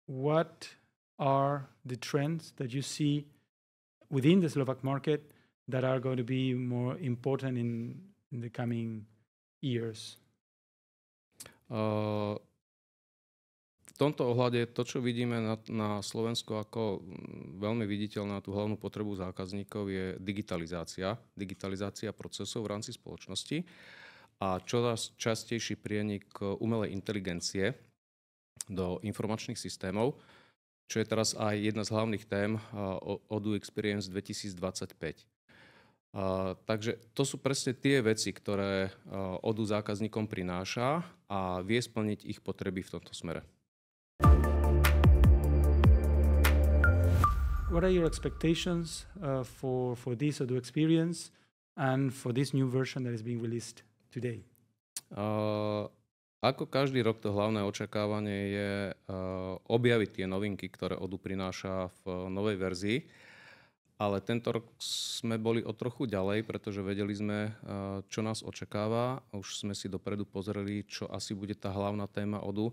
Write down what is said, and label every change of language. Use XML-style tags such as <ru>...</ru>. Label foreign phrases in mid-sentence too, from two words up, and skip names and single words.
<en>what are the trends that you see within the Slovak market that are going to be more important in the coming years?</en> <sk>V tomto ohľade to, čo vidíme na Slovensku ako veľmi viditeľná tú hlavnú potrebu zákazníkov, je digitalizácia procesov v rámci spoločnosti a čoraz častejší prienik umelej inteligencie do informačných systémov, čo je teraz aj jedna z hlavných tém Odoo Experience 2025. Takže to sú presne tie veci, ktoré Odoo zákazníkom prináša a vie splniť ich potreby v tomto smere.</sk> <en>What are your expectations for this Odoo Experience and for this new version that is being released today?</en> <sk>Ako každý rok, to hlavné očakávanie je objaviť tie novinky, ktoré Odoo prináša v novej verzii. Ale tento rok sme boli o trochu ďalej, pretože vedeli sme, čo nás očakáva. Už sme si dopredu pozreli, čo asi bude tá hlavná téma Odoo.</sk>